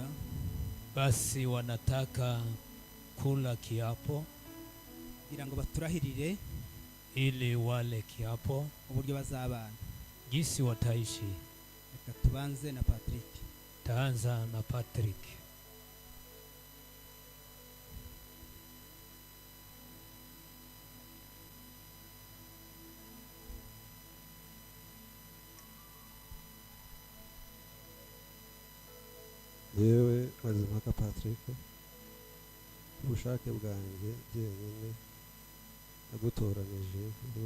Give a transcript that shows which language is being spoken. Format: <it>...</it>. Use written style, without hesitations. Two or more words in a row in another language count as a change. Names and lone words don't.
<sw>basi wanataka kula kiapo</sw> <rw>kugira ngo baturahirire</rw> <sw>ili wale kiapo</sw> <rw>uburyo bazabana.</rw> <sw>jinsi wataishi.</sw> <rw>Reka tubanze na Patrick.</rw> <sw>Taanza na Patrick.</sw> <rw>yewe Mazimpaka Patrick, ubushake bwanjye jyenyine nagutoranije uriwe</rw>